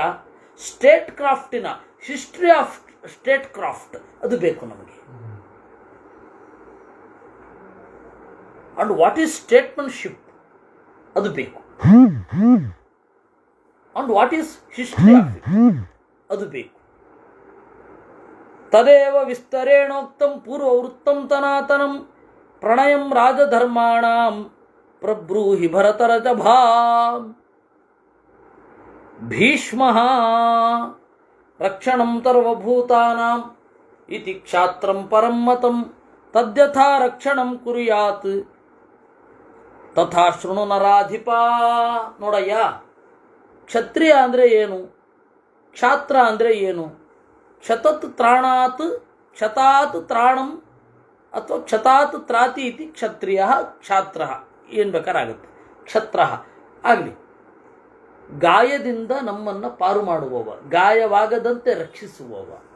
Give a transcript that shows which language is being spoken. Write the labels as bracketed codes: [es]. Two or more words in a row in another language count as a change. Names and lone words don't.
[en] state craft's history of state craft [kn] ಅದು ಬೇಕು ನಮಗೆ. [en] and what is statementship [kn] ಅದು ಬೇಕು, [en] and what is history of it [kn] ಅದು ಬೇಕು. [sa] ತದೇವ ವಿಸ್ತರೇಣೋಕ್ತಂ ಪೂರ್ವವೃತ್ತಂ ತನಾತನಂ ಪ್ರಣಯಂ ರಾಜಧರ್ಮಾಣಾಂ ಪ್ರಬ್ರೂಹಿ ಭರತರಜಭಾ. ಭೀಷ್ಮಃ ರಕ್ಷಣಂ ಸರ್ವಭೂತಾನಾಂ ಇತಿ ಕ್ಷಾತ್ರಂ ಪರಂ ಮತಂ ತದ್ಯಥಾ ರಕ್ಷಣಂ ಕುರ್ಯಾತ್ ತಥಾ ಶೃಣು ನರಾಧಿಪ. [kn] ನೋಡಯ್ಯ, ಕ್ಷತ್ರಿಯ ಅಂದರೆ ಏನು, ಕ್ಷಾತ್ರ ಅಂದರೆ ಏನು? [sa] ಕ್ಷತತ್ ತ್ರಾಣಾತ್, ಕ್ಷತಾತ್ ತ್ರಾಣಂ ಅಥವಾ ಕ್ಷತಾತ್ ತ್ರಾತಿ ಇತಿ ಕ್ಷತ್ರಿಯ ಕ್ಷಾತ್ರ, [kn] ಏನು ಬೇಕಾರಾಗುತ್ತೆ. ಕ್ಷತ್ರ ಆಗಲಿ, ಗಾಯದಿಂದ ನಮ್ಮನ್ನು ಪಾರು ಮಾಡುವವ, ಗಾಯವಾಗದಂತೆ ರಕ್ಷಿಸುವವ.